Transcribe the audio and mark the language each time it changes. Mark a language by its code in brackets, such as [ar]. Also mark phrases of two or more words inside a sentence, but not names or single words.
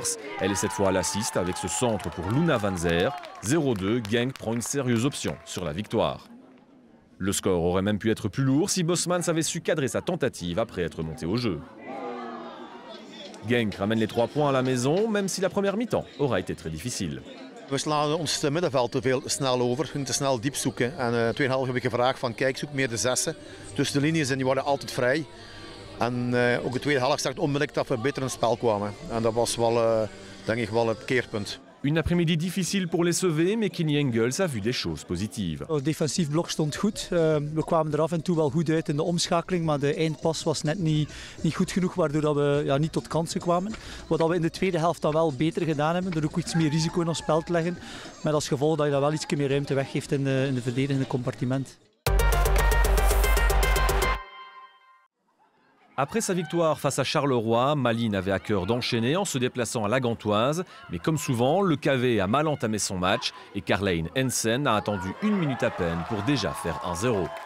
[fr] Elle est cette fois à l'assist avec ce centre pour Luna Van Zer. 0-2, Genk prend une sérieuse option sur la victoire. Le score aurait même pu être plus lourd si Bosmans avait su cadrer sa tentative après être monté au jeu. Genk ramène les 3 points à la maison, même si la première mi-temps aura été très difficile. [nl] We slaan ons middenveld te veel snel over, hun te snel diep zoeken. En tweeënhalf heb ik gevraagd van kijk, zoek meer de zessen tussen de linies en die waren altijd vrij. En ook de tweede helft zag onmiddellijk dat we beter in het spel kwamen. En dat was wel, denk ik, wel het keerpunt. [fr] Une après-midi difficile pour les sauver, mais Kenny Engels a vu des choses positives. [nl] Het defensief blok stond goed. We kwamen er af en toe wel goed uit in de omschakeling, maar de eindpas was net niet goed genoeg, waardoor we niet tot kansen kwamen. Wat we in de tweede helft dan wel beter gedaan hebben, door ook iets meer risico in ons spel te leggen. Met als gevolg dat je dan wel iets meer ruimte weggeeft in de verdedigende compartiment. [fr] Après sa victoire face à Charleroi, Malines avait à cœur d'enchaîner en se déplaçant à la Gantoise. Mais comme souvent, le KV a mal entamé son match et Karl-Heinz Hensen a attendu 1 minute à peine pour déjà faire 1-0.